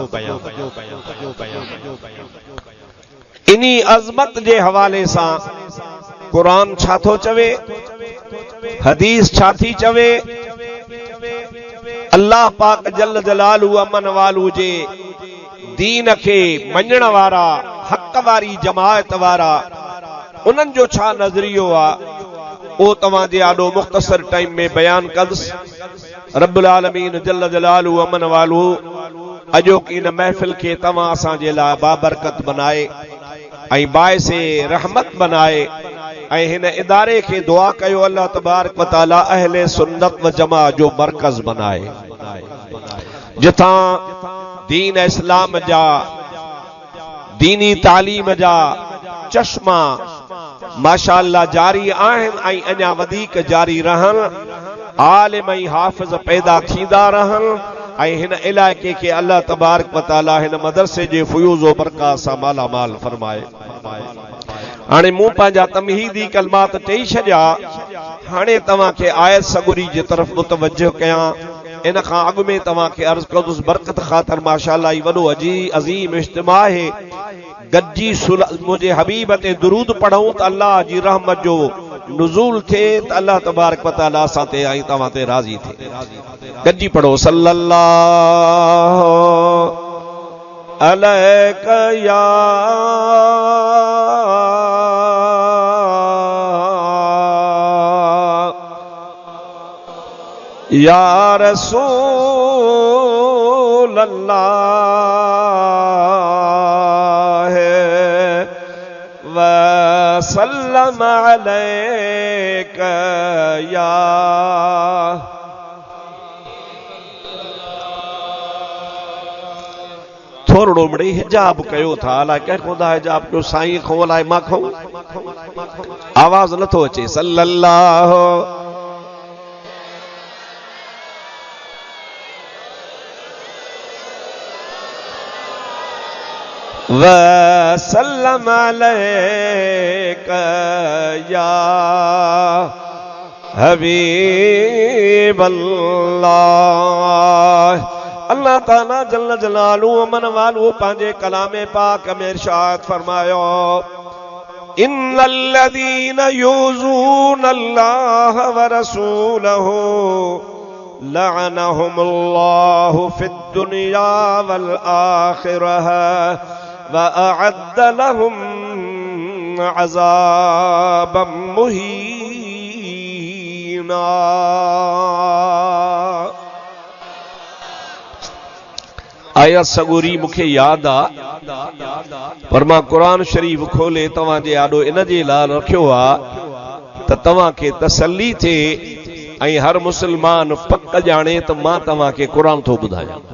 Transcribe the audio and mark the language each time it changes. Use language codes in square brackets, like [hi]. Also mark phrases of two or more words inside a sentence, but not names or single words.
[sd] इन्ही अज़मत जे हवाले सां कुरान छा थो चवे, हदीस छा थी चवे, अल्लाह पाक [ar] جل جلاله [sd] अमन वालू जे दीन के मञण वारा हक़ वारी जमायत वारा उन्हनि जो छा नज़रियो आहे ओ तव्हां जे आॾो मुख़्तसर टाइम में बयान कंदुसि। [ar] رب العالمين جل جلاله [sd] अमन वालू अॼोकी इन महफ़िल खे तव्हां असांजे लाइ बाबरकत बनाए ऐं बाइसे रहमत बनाए ऐं हिन इदारे खे दुआ कयो [ar] الله تبارك وتعالى [sd] अहले सुन्नत व जमा जो मरकज़ बनाए, जिथां दीन इस्लाम जा दीनी तालीम जा चश्मा माशाअल्लाह जारी आहिनि ऐं अञा वधीक जारी रहनि, आलिम ऐं हाफ़िज़ पैदा थींदा रहनि ऐं हिन इलाइक़े खे [ar] الله تبارك وتعالى [sd] हिन मदरसे जे फ़ुयूज़ व बरक़ात सां मालामाल फरमाए। हाणे मूं पंहिंजा तमहीदी कलमात चई छॾिया, हाणे तव्हांखे आयत सगुरी जे तरफ़ मुतवजह कयां। इन खां अॻु में तव्हांखे अर्ज़ कंदुसि बरकत ख़ातिर माशाअल्लाह वॾो अज़ीम इज्तिमा आहे। गॾिजी मुंहिंजे हबीब ते दुरूद पढ़ूं त अल्लाह जी रहमत जो नुज़ूल थिए, त [ar] الله تبارك وتعالى [sd] असां ते ऐं तव्हां ते राज़ी थिए। [ar] गॾिजी पढ़ो صلى الله عليك يا رسول الله وسلم عليك يا [sd] थोरो मिड़ई हिजाब कयो था, अलाए कंहिंखो था हिजाब कयो, साईं खो अलाए मां खो आवाज़ नथो अचे। [ar] صلى الله وسلم عليك يا حبيب الله. [sd] अल्लाह ताला [ar] جل جلاله [sd] अमन वालू पंहिंजे कलामे पाक में इरशाद फरमायो, [ar] إن الذين يؤذون الله ورسوله لعنهم الله في الدنيا والآخرة وأعد لهم عذابا مهينا. [sd] आयत सगोरी मूंखे याद आ, पर मां कुरान शरीफ खोले तव्हां जे आॾो इन जे लाइ रखियो आहे त तव्हांखे तसल्ली थिए ऐं हर मुसलमान पक ॼाणे त मां तव्हांखे कुरान थो ॿुधायां।